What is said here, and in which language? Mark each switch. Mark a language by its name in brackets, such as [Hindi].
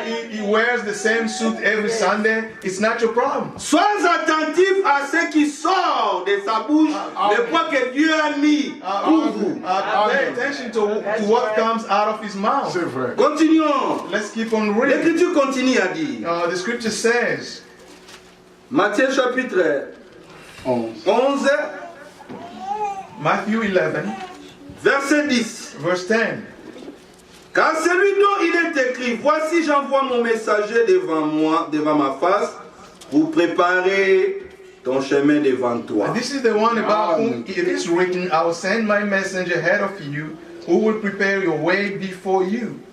[English] He wears the same suit every Sunday. It's not your problem. [French] Sois attentif à ce qui sort de sa bouche, le poids que Dieu a mis pour vous. [English] Pay attention to what comes out of his mouth. [French] C'est vrai. Continuons. [English] Let's keep on reading. [French] L'Écriture continue à dire. [English] The scripture says, [French] Matthieu chapitre 11, [English] Matthew 11, [French] verset 10. [English] verse 10. [French] Car celui dont il est écrit, voici j'envoie mon messager devant moi, devant ma face, pour préparer ton chemin devant toi. [English] And this is the one about whom it is written, I will send my messenger ahead of you, who will prepare your way before you.